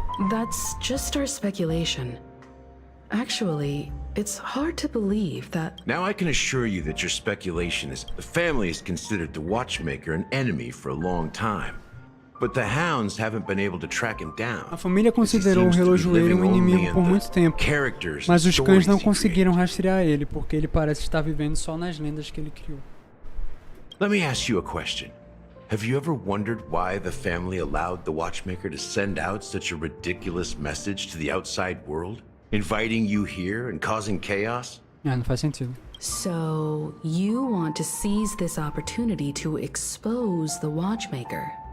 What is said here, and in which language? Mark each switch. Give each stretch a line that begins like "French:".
English: That's just our speculation. Actually, it's hard to believe that... Now I can assure you that your speculation is the family has considered the watchmaker an enemy for a long time. But the hounds haven't been able to track him down.
Portuguese: A família considerou o relojoeiro um inimigo por muito tempo, mas os cães não conseguiram rastrear ele, porque ele parece estar vivendo só nas lendas que ele criou.
English: Let me ask you a question. Have you ever wondered why the family allowed the watchmaker to send out such a ridiculous message to the outside world, inviting you here and causing chaos?
Portuguese: Não faz sentido.
English: So, you want to seize this opportunity to expose the watchmaker?